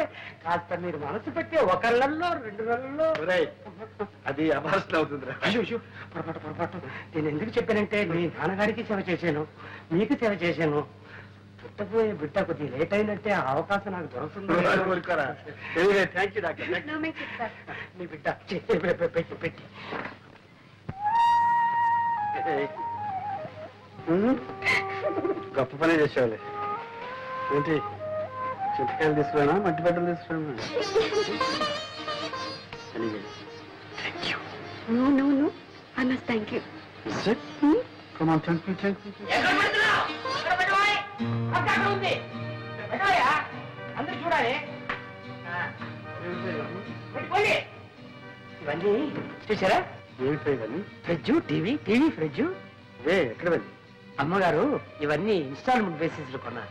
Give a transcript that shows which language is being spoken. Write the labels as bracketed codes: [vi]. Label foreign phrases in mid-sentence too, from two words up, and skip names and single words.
[te] కాస్త మీరు మనసు పెట్టే 1 నెలలో 2 నెలల్లో అది అభాసన అవుతుంది. అయ్యో పొరపాటు. నేను ఎందుకు చెప్పానంటే మీ నాన్నగారికి సేవ చేశాను, మీకు సేవ చేశాను. పుట్టబోయే బిడ్డ కొద్దిగా లేట్ అయినట్టే ఆ అవకాశం నాకు దొరుకుతుంది. [en] thank you doctor. No, make it, sir. [te] నీ బిడ్డ పెట్టి గొప్ప పనే చేసేవాళ్ళే. ఏంటి చింతకాయలు తీసుకురానా, మట్టి బట్టలు తీసుకురానా? [en] No, no, no. I must thank you. Come on, thank you. [te] అందరూ చూడాలి. ఇవన్నీ చూసారా? ఏమిటో ఇవన్నీ? [en] fridge, TV fridge. [te] ఎక్కడ వెళ్ళి? అమ్మగారు ఇవన్నీ [en] installment basis [te] లో కొన్నారు.